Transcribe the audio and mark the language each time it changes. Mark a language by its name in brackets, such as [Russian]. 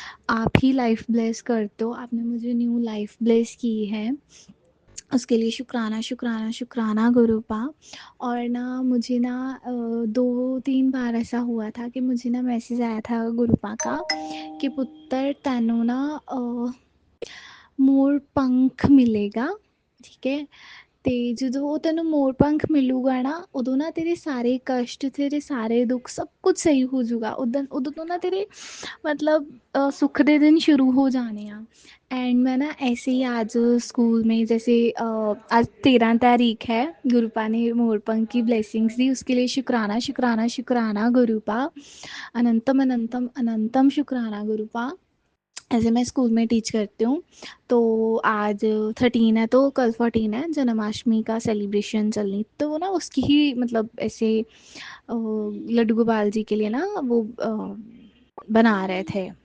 [Hindi] आप ही life bless कर दो, आपने मुझे न्यू लाइफ ब्लेस की है, उसके लिए शुक्राना शुक्राना शुक्राना गुरुपा। और ना मुझे ना 2-3 बार ऐसा हुआ था कि मुझे ना मैसेज आया था गुरुपा का कि [Punjabi] पुत्र तेनू ना मोर पंख मिलेगा, [Hindi] ठीक है। [Punjabi] ਤੇ ਜਦੋਂ ਉਹ ਤੈਨੂੰ ਮੋਰ ਪੰਖ ਮਿਲੂਗਾ ਨਾ, ਉਦੋਂ ਨਾ ਤੇਰੇ ਸਾਰੇ ਕਸ਼ਟ, ਤੇਰੇ ਸਾਰੇ ਦੁੱਖ ਸਭ ਕੁਝ ਸਹੀ ਹੋ ਜਾਊਗਾ। ਉਦੋਂ ਤੋਂ ਨਾ ਤੇਰੇ मतलब सुख दे दिन शुरू हो जाने हैं। [Hindi] एंड मैं ना ऐसे ही आज स्कूल में जैसे आज 13 तारीख है, गुरुपा ने मोरपंख की ब्लेसिंग्स दी, उसके लिए शुक्राना शुक्राना शुक्राना गुरुपा। अनंतम अनंतम अनंतम शुक्राना गुरुपा। ऐसे मैं स्कूल में टीच करती हूँ, तो आज 13 है तो कल 14 है, जन्माष्टमी का सेलिब्रेशन चलनी, तो वो ना उसकी ही मतलब ऐसे लड्डू गोपाल जी के लिए ना वो बना रहे थे